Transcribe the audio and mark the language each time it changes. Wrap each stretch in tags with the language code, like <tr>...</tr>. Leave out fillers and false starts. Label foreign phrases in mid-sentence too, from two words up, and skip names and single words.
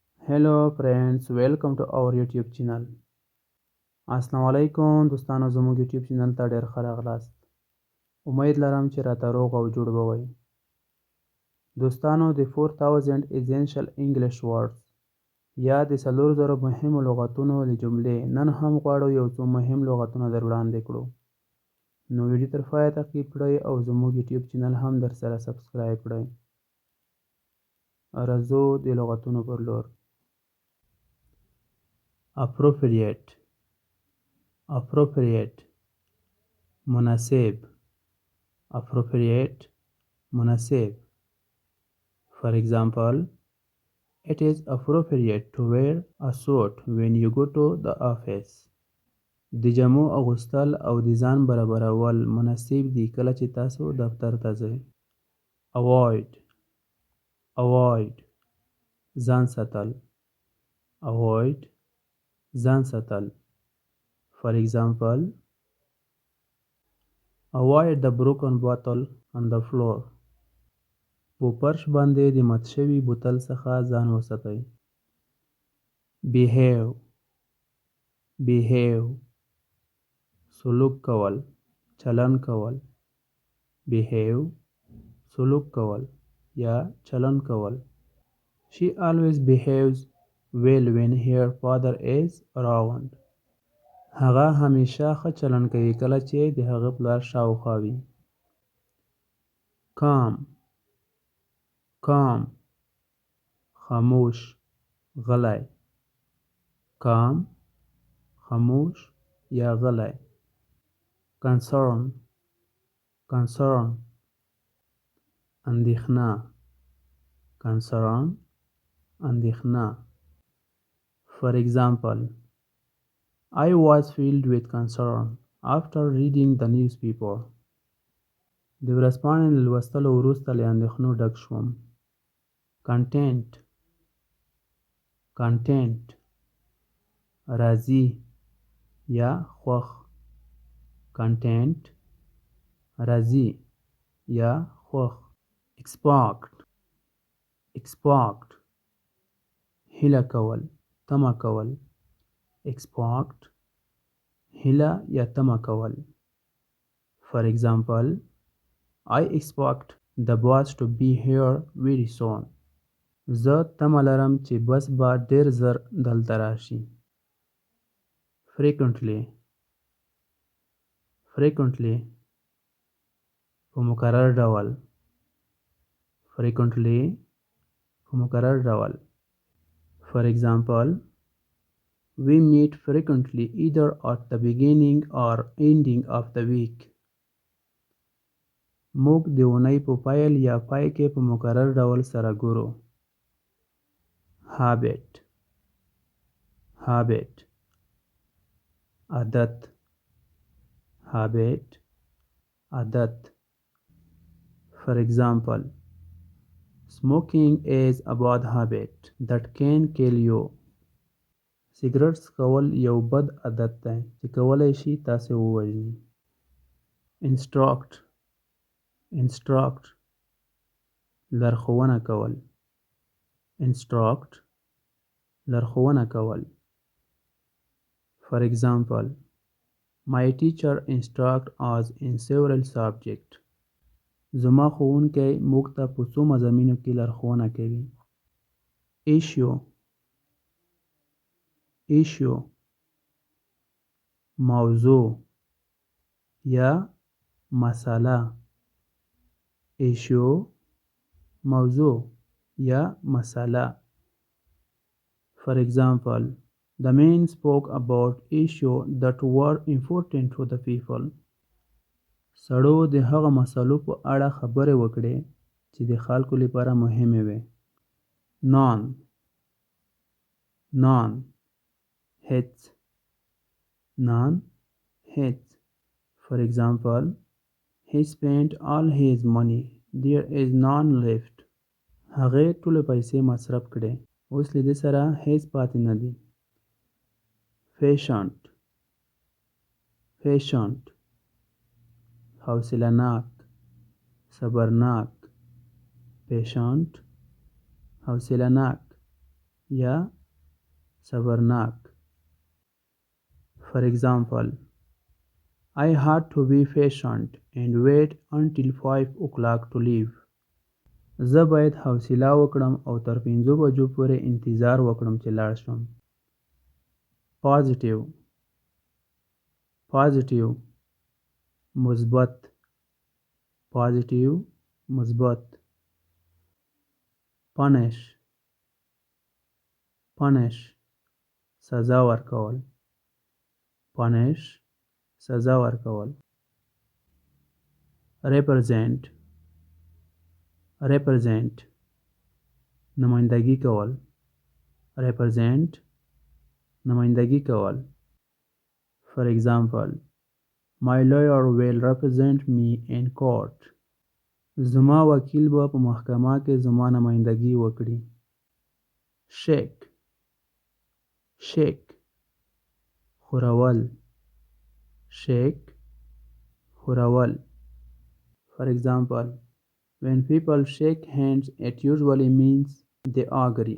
<en>Hello friends, welcome to our YouTube channel.</en> <ps>السلام علیکم دوستانو، زموږ YouTube چینل ته ډیر ښه راغلاست. امید لرم چې راته روغ او جوړ به وئ. دوستانو، د 4000</ps> <en>essential English words</en> <ps>یا د 4000 مهمو لغتونو له جملې نن هم غواړو یو څو مهم لغتونه در وړاندې کړو. نو ویډیو تر پایه تعقیب کړئ او زموږ YouTube چینل هم در سره سبسکرایب کړئ. راځو د لغتونو پر لور. appropriate مناسب appropriate مناسب.</ps> <en>For example, it is appropriate to wear a suit when you go to the office.</en> <ps>د جامو اغوستل او د ځان برابرول مناسب دي کله چې تاسو دفتر ته ځئ. avoid ځان ساتل.</ps> <en>For example, avoid the broken bottle on the floor.</en> <ps>په فرش باندې د مات شوي بوتل څخه ځان وساتئ. behave سلوک کول، چلن کول. behave سلوک کول یا چلن کول.</ps> <en>She always behaves well when her father is around.</en> <ps>هغه همیشه ښه چلن کوي کله چې د هغه پلار شاوخوا وي. calm خاموش، غلی. calm خاموش یا غلی. concern اندېښنه. اندېښنه.</ps> <en>For example, I was filled with concern after reading the newspaper.</en> <ps>د ورځپاڼې له لوستلو وروسته له اندېښنو ډک شوم. content راضي یا خوښ. content راضي یا خوښ. expect هیله کول، تمه کول. expect هیله یا تمه کول.</ps> <en>For example, I expect the bus to be here very soon.</en> <ps>زه تمه لرم چې بس به ډیر ژر دلته راشي. frequently په مکرر ډول.</ps> <en>For example, we meet frequently either at the beginning or ending of the week.</en> <ps>موږ د اونۍ په پیل یا پای کې په مکرر ډول سره ګورو. habit عادت.</ps> <en>For example, smoking is a bad habit that can kill you.</en> <ps>سیګریټ څکول یو بد عادت دی چې کولی شي تاسې ووژني. instruct لارښوونه کول.</ps> <en>For example, my teacher instruct us in several subjects.</en> <ps>زما ښوونکی موږ ته په څو مضامینو کې لارښوونه کوي. issue موضوع یا مسئله.</ps> <en>For example, the man spoke about issues that were important to the people.</en> <ps>سړو د هغه مسلو په اړه خبرې وکړې چې د خلکو لپاره مهمې وې. none هیڅ.</ps> <en>For example, he spent all his money. There is none left.</en> <ps>هغې ټولې پیسې مصرف کړې. اوس له دې سره هیڅ پاتې نه دي. patient حوصله‌ناک، صبرناک. patient حوصله‌ناک یا صبرناک.</ps> <en>For example, I had to be patient and wait until 5 o'clock to leave.</en> <ps>زه باید حوصله وکړم او تر 5 بجو پورې انتظار وکړم چې لاړ شم.</ps> <en>Positive. Positive.</en> <ps>مثبت. Positive. مثبت. Punish.</ps> <en>Punish.</en> <ps>سزا ورکول. Punish. سزا ورکول.</ps> <en>Represent. Represent.</en> <ps>نمایندگی کول. Represent. نمایندگی کول.</ps> <en>For example, my lawyer will represent me in court.</en> <ps>زما وکیل به په محکمه کې زما نمایندګي وکړي.</ps> <en>Shake. Shake.</en> <ps>خورول. Shake. خورول.</ps> <en>For example, when people shake hands, it usually means they agree.</en>